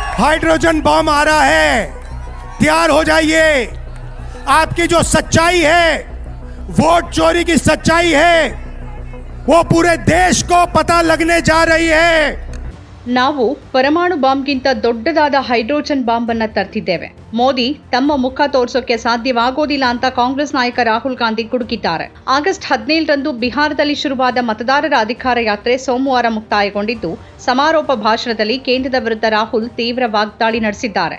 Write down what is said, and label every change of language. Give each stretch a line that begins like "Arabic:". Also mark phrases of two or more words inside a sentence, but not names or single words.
Hindi: हाइड्रोजन बम आ रहा है, तैयार हो जाइए। आपकी जो सच्चाई है, वोट चोरी की सच्चाई है, वो पूरे देश को पता लगने जा रही है।
Kannada: ನಾವು ಪರಮಾಣು ಬಾಂಬ್ಗಿಂತ ದೊಡ್ಡದಾದ
English: hydrogen bomb
Kannada: ಅನ್ನ ತರ್ತಿದ್ದೇವೆ. ಮೋದಿ ತಮ್ಮ ಮುಖ ತೋರಿಸೋಕೆ ಸಾಧ್ಯವಾಗೋದಿಲ್ಲ ಅಂತ ಕಾಂಗ್ರೆಸ್ ನಾಯಕ ರಾಹುಲ್ ಗಾಂಧಿ ಕುಡುಕಿದ್ದಾರೆ. ಆಗಸ್ಟ್ 17ರಂದು ಬಿಹಾರದಲ್ಲಿ ಶುರುವಾದ ಮತದಾರರ ಅಧಿಕಾರ ಯಾತ್ರೆ ಸೋಮವಾರ ಮುಕ್ತಾಯಗೊಂಡಿದ್ದು, ಸಮಾರೋಪ ಭಾಷಣದಲ್ಲಿ ಕೇಂದ್ರದ ವಿರುದ್ಧ ರಾಹುಲ್ ತೀವ್ರ ವಾಗ್ದಾಳಿ ನಡೆಸಿದ್ದಾರೆ.